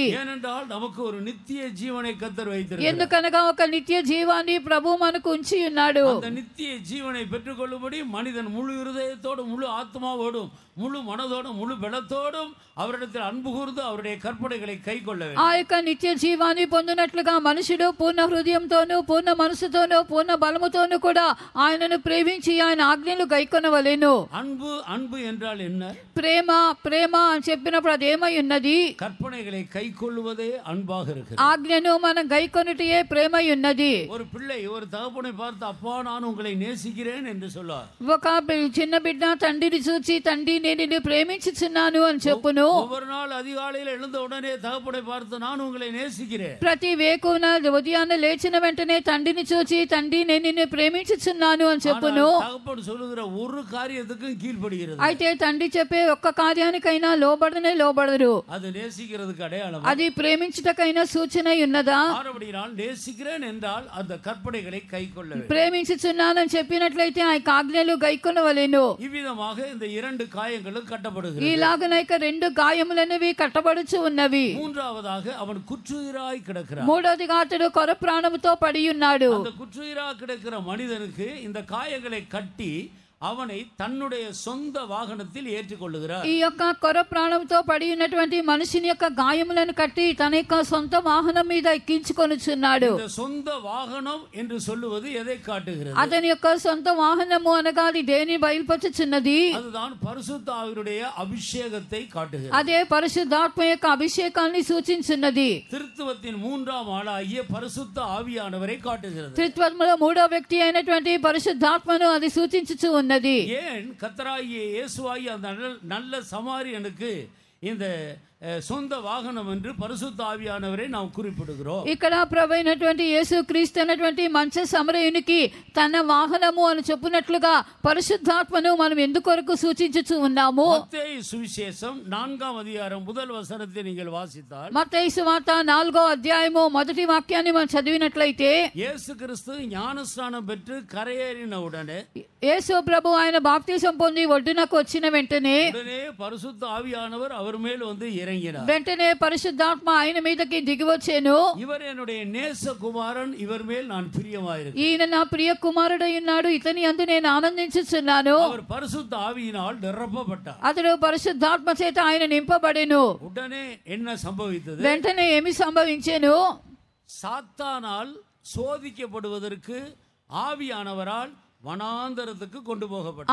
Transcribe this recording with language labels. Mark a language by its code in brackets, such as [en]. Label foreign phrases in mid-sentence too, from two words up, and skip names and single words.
[ta] ஏனென்றால் நமக்கு ஒரு நித்திய ஜீவனை கர்த்தர் வைத்திருக்கிறார். [te] ఎందుకనగా ఒక నిత్య జీవాన్ని ప్రభు మనకు ఉంచి ఉన్నాడు. [ta] அந்த நித்திய ஜீவனை பெற்றுக்கொள்ளும்படி மனிதன் முழு இருதயத்தோடு முழு ஆத்மாவோடும் முழு மனதோடும் முழு பலத்தோடும் அவரிடத்தில் அன்பு கூர்ந்து அவருடைய கற்பனைகளை கைக்கொள்ள வேண்டும். [te] ఆ యొక్క నిత్య జీవాన్ని పొందినట్లుగా మనుషుడు పూర్ణ హృదయంతోనూ పూర్ణ మనసుతోనూ పూర్ణ బలముతోనూ కూడా ఆయనను ప్రేమించి ఆయన ఆజ్ఞలు గైకొనవలెను. [ta] அன்பு அன்பு என்றால் என்ன? [te] ప్రేమ ప్రేమ అని చెప్పినప్పుడు అది ఏమై ఉన్నది? [ta] கற்பனைகளை கைக்கொள்வதே அன்பாக இருக்கிறது. [te] ఆజ్ఞను మనం గైకొనుటయే ప్రేమై ఉన్నది. [ta] ஒரு பிள்ளை ஒரு தகப்பனை பார்த்து அப்பா நான் உங்களை நேசிக்கிறேன் என்று சொல்வார். [te] ఒక చిన్న బిడ్డ తండ్రిని చూచి తండ్రి నేను నిన్ను ప్రేమించుచున్నాను అని చెప్పును. [ta] ஒவ்வொரு நாள் அதிகாலையில் எழுந்த உடனே தகப்பனை பார்த்து நான் உங்களை நேசிக்கிறேன். [te] ప్రతి వేకున ఉదయాన్నే లేచిన వెంటనే తండ్రిని చూచి తండ్రి నేను నిన్ను ప్రేమించుచున్నాను అని చెప్పును. [ta] தகப்பன் சொல்லுகிற ஒரு காரியத்துக்கும் கீழ்ப்படுகிறது. [te] అయితే తండ్రి చెప్పే ఒక్క కార్యానికైనా లోబడనే లోబడరు. [ta] அது நேசிக்கிறதுக்கு அடையாளம். [te] అది ప్రేమించుటకైనా సూచన ఉన్నదా? [ta] ஆனபடியால் நேசிக்கிறேன் என்றால் அந்த கற்பனைகளை கைக்கொள்ள வேண்டும். [te] ప్రేమించుచున్నానని చెప్పినట్లయితే ఆ ఆజ్ఞలు గైకొనవలెను. [ta] இவ்விதமாக இந்த 2 காயங்களும் கட்டப்படுகிறது. [te] ఇలాగనైక 2 గాయములనేవి కట్టబడుచు ఉన్నవి. [ta] மூன்றாவதாக அவன் குற்றுயிராய் கிடக்கிறான். [te] మూడోదిగా అతడు కొర ప్రాణముతో పడి ఉన్నాడు. [ta] அந்த குற்றுயிராய் கிடக்கிற மனிதனுக்கு இந்த காயங்களை கட்டி அவனை தன்னுடைய சொந்த வாகனத்தில் ஏற்றிக்கொள்ளுகிறார். [te] ఈ యొక్క కొర ప్రాణంతో పడి ఉన్నటువంటి మనిషిని యొక్క గాయములను కట్టి తన యొక్క సొంత వాహనం మీద ఎక్కించుకొనుచున్నాడు. [ta] இந்த சொந்த வாகனம் என்று சொல்லுவது எதை காட்டுகிறது? [te] అతని యొక్క సొంత వాహనము అనగా అది దేని బయలుపరుచుచున్నది? [ta] அதுதான் பரிசுத்த ஆவியுடைய அபிஷேகத்தை காட்டுகிறது. [te] అదే పరిశుద్ధాత్మ యొక్క అభిషేకాన్ని సూచించున్నది. [ta] திருத்துவத்தின் 3ஆம் ஆளாகிய பரிசுத்த ஆவியானவரை காட்டுகிறது. [te] త్రిత్వములో 3వ వ్యక్తి అయినటువంటి పరిశుద్ధాత్మను అది సూచించుచు ఉన్నది. [ta] ஏன் கர்த்தராகிய இயேசுவாகிய அந்த நல்ல சமாரியனுக்கு இந்த சொந்த வாகனம் என்று பரிசுத்த ஆவியானவரை நாம் குறிப்பிடுகிறோம். [te] ఇక్కడ ప్రభువైనటువంటి యేసుక్రీస్తు అనేటువంటి మంచి సమరయునికి తన వాహనము అని చెప్పునట్లుగా పరిశుద్ధాత్మను మనం ఎందుకొరకు సూచించుచు ఉన్నాము? [ta] மத்தேயு சுவிசேஷம் 4ஆம் அதிகாரம் முதல் வசனத்தை நீங்கள் வாசித்தால் [te] మత్తయి సువార్త 4వ అధ్యాయము మొదటి వాక్యాన్ని మనం చదివినట్లయితే [ta] இயேசு கிறிஸ்து ஞானஸ்நானம் பெற்று கரையேறின உடனே [te] యేసు ప్రభు ఆయన బాప్తిసం పొంది ఒడ్డునకు వచ్చిన వెంటనే [ta] பரிசுத்த ஆவியானவர் அவர் மேல் வந்து இறங்கினார். [te] వెంటనే పరిశుద్ధాత్మ ఆయన మీదకి దిగి వచ్చెను. [ta] இவர் என்னுடைய நேச குமாரன், இவர் மேல் நான் பிரியமாயிருக்கிறேன். [te] ఈయన నా ప్రియ కుమారుడై ఉన్నాడు, ఇతని యందు నేను ఆనందించుచున్నాను. [ta] அவர் பரிசுத்த ஆவியினால் நிரப்பப்பட்டார். [te] అతడు పరిశుద్ధాత్మ చేత ఆయన నింపబడెను. [ta] உடனே என்ன சம்பவித்தது? [te] వెంటనే ఏమి సంభవించెను? [ta] சாத்தானால் சோதிக்கப்படுவதற்கு ஆவியானவரால் వనాంతరத்துக்கு கொண்டு போகப்பட்டார்.